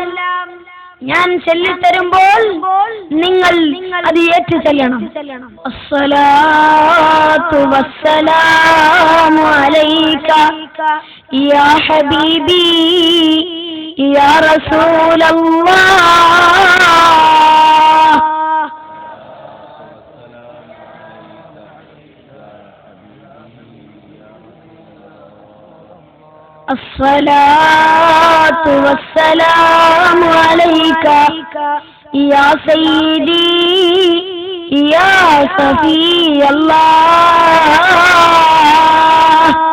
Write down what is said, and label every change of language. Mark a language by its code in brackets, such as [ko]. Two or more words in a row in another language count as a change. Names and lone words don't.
[ml] ഞാൻ ചൊല്ലിത്തരുമ്പോൾ നിങ്ങൾ അത് ഏറ്റു ചെല്ലണം. [ar] الصلاة والسلام عليك يا حبيبي يا رسول الله. الصلاة والسلام عليك يا سيدي يا صفي الله.